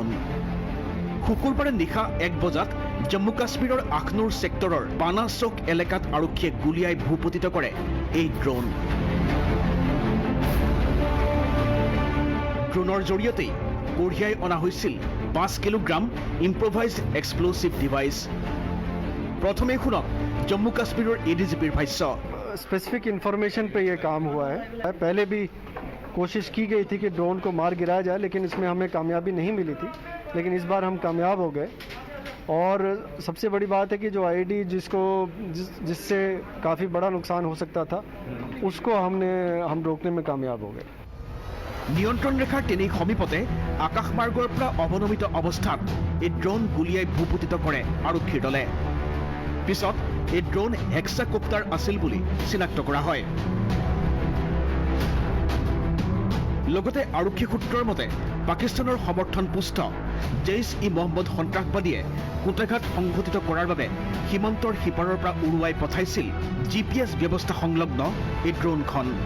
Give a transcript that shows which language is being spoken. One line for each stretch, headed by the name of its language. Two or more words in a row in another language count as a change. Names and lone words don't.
Assamese: শুকুৰবাৰে নিশা 1 বজাত জম্মু কাশ্মীৰৰ আখনুৰ ছেক্টৰৰ পানা চৌক এলেকাত আৰক্ষীয়ে গুলীয়াই ভূপতিত কৰে এই ড্ৰোন। ড্ৰোনৰ জৰিয়তেই কঢ়িয়াই অনা হৈছিল 5 কিলোগ্ৰাম
English: improvised explosive device.
Assamese: প্ৰথমে শুনক জম্মু কাশ্মীৰৰ ADGPৰ ভাষ্য।
English: specific information
Hindi: पे ये काम हुआ है। पहले भी कोशिश की गई थी कि ड्रोन को मार गिराया जाए, लेकिन इसमें हमें कामयाबी नहीं मिली थी, लेकिन इस बार हम कामयाब हो गए। और सबसे बड़ी बात है कि जो आईडी जिससे काफ़ी बड़ा नुकसान हो सकता था, उसको हम रोकने में कामयाब हो गए।
Assamese: নিয়ন্ত্ৰণ ৰেখাৰ তেনেই সমীপতে আকাশমাৰ্গৰ পৰা অৱনমিত অৱস্থাত এই ড্ৰোন গুলিয়াই ভূপতিত কৰে আৰক্ষীৰ দলে। পিছত এই ড্ৰোন হেক্সাকপ্টাৰ আছিল বুলি চিনাক্ত কৰা হয়। লগতে আৰক্ষী সূত্ৰৰ মতে পাকিস্তানৰ সমৰ্থন পুষ্ট জেইছ-ই-মহম্মদ সন্ত্ৰাসবাদীয়ে কুটাঘাত সংঘটিত কৰাৰ বাবে সীমান্তৰ সিপাৰৰ পৰা উৰুৱাই পঠাইছিল GPS ব্যৱস্থা সংলগ্ন এই ড্ৰোনখন।